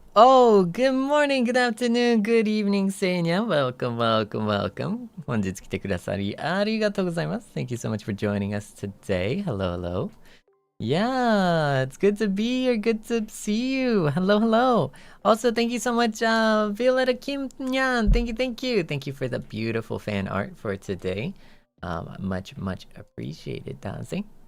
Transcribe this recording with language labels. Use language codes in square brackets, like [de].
[en] Oh, good morning, good afternoon, good evening, Seinyan. Welcome, welcome, welcome. [ja] 本日来てくださりありがとうございます。 [en] Thank you so much for joining us today. Hello, hello. Yeah, it's good to be here. Good to see you. Hello, hello. Also, thank you so much, Violetta Kim Nyan. Thank you, thank you. Thank you for the beautiful fan art for today. Much, much apprecited, dancing.